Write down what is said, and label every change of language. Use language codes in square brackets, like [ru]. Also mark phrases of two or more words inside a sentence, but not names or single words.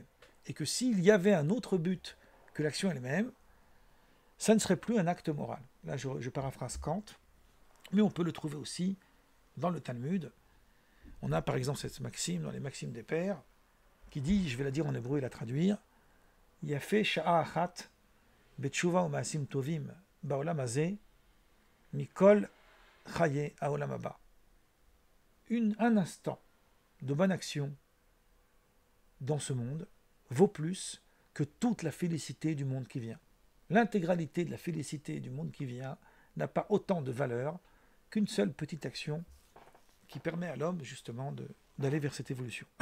[fr] Et que s'il y avait un autre but que l'action elle-même, ça ne serait plus un acte moral. Là, je paraphrase Kant, mais on peut le trouver aussi dans le Talmud. On a par exemple cette maxime dans les Maximes des Pères, qui dit, je vais la dire en hébreu et la traduire, [he] יפה שעה אחת בתשובה ו מעשים טובים בעולם הזה מכל חיי העולם הבא. [fr] un instant de bonne action dans ce monde vaut plus que toute la félicité du monde qui vient. L'intégralité de la félicité du monde qui vient n'a pas autant de valeur qu'une seule petite action qui permet à l'homme justement d'aller vers cette évolution.